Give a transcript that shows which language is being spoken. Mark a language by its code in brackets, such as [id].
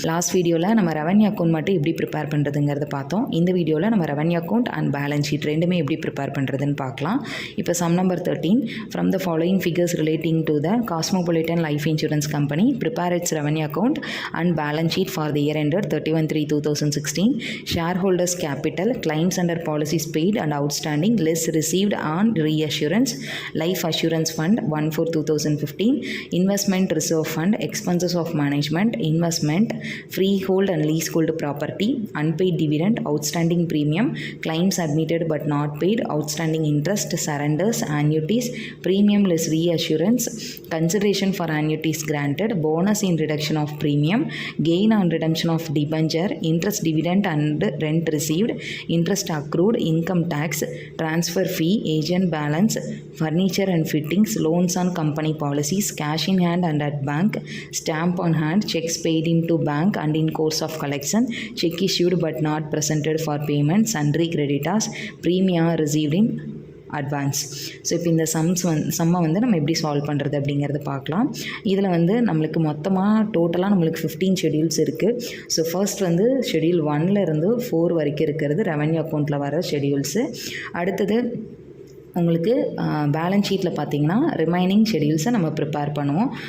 [ta] Last வீடியோவில் நம்ம revenue account மட்டும் எப்படி ப்ரிப்பேர் பண்ணுறதுங்கிறத பார்த்தோம். இந்த வீடியோவில் நம்ம revenue account and balance sheet ரெண்டுமே எப்படி ப்ரிப்பேர் பண்ணுறதுன்னு பார்க்கலாம். [en] இப்போ sum number 13, from the following figures relating to the cosmopolitan life insurance company prepare its revenue account and balance sheet for the year ended 31/3/2016. Shareholders capital, claims under policies paid and outstanding, less received on reassurance, life assurance fund 1/4/2015, investment reserve fund, expenses of management, investment, freehold and leasehold property, unpaid dividend, outstanding premium, claims admitted but not paid, outstanding interest, surrenders, annuities, premium less reassurance, consideration for annuities granted, bonus in reduction of premium, gain on redemption of debenture, interest dividend and rent received, interest accrued, income tax, transfer fee, agent balance, furniture and fittings, loans on company policies, cash in hand and at bank, stamp on hand, checks paid into bank and in course of collection, check issued but not presented for payment, sundry creditors, premium received in advance. [ta] So இப்போ இந்த சம்மை வந்து நம்ம எப்படி solve பண்ணுறது அப்படிங்கிறத பார்க்கலாம். இதில் வந்து நம்மளுக்கு மொத்தமாக டோட்டலாக நம்மளுக்கு 15 ஷெடியூல்ஸ் இருக்குது. ஸோ ஃபர்ஸ்ட் வந்து ஷெடியூல் 1 இருந்து 4 வரைக்கும் இருக்கிறது ரெவன்யூ அக்கௌண்ட்டில் வர ஷெடியூல்ஸு. அடுத்தது உங்களுக்கு பேலன்ஸ் ஷீட்டில் பார்த்தீங்கன்னா ரிமைனிங் ஷெடியூல்ஸை நம்ம ப்ரிப்பேர் பண்ணுவோம்.